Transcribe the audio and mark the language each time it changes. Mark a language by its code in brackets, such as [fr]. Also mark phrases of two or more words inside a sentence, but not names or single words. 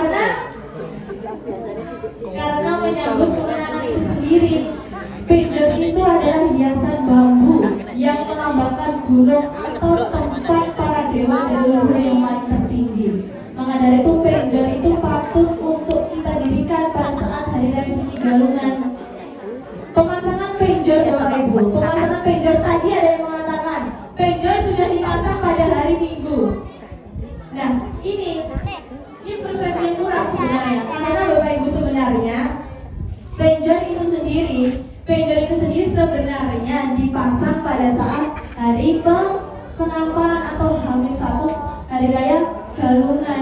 [id] Karena menyambut kemenangan itu sendiri. Penjor itu adalah hiasan bambu yang melambangkan gunung atau tempat para dewa dan leluhur yang paling tertinggi. Maka dari itu penjor itu patut untuk kita dirikan pada saat Hari Raya Suci Galungan. Pemasangan penjor Bapak Ibu, pemasangan penjor tadi ada yang mengatakan penjor sudah dipasang pada hari Minggu. Nah, ini persepsi yang kurang sebenarnya, karena Bapak Ibu sebenarnya penjor itu sendiri sebenarnya dipasang pada saat hari penampakan atau H-1 Hari Raya Galungan.